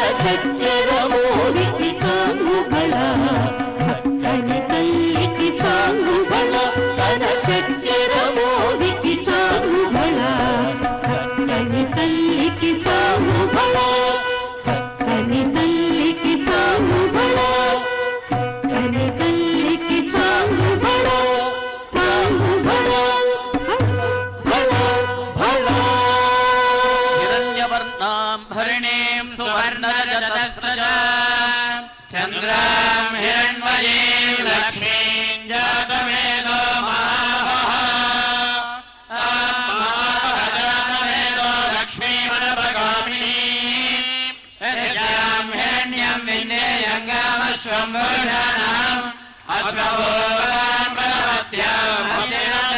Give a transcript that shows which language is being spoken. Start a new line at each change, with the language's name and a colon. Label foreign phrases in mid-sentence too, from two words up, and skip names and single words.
Telugu: చక్కెరమోనికి చాంగుబళ చక్కని తల్లికి చాంగుబళ తన చక్కెరమోనికి చాంగుబళ చక్కని తల్లికి చాంగుబళ చక్కని తల్లికి చాంగుబళ చక్కని తల్లికి చాంగుబళ చాంగుబళ భళ భళ
Sanskrit: हिरण्यवर्णां भरणीं सुवर्णरजतस्रजा चन्द्रां हिरण्मयीं लक्ष्मीं जातवेदो महाजातवेदो लक्ष्मीमनपगामिनीं यस्यां हिरण्यं विन्देयङ्गामश्वम्भूषाणाम् अश्वभूतां प्रभवत्यां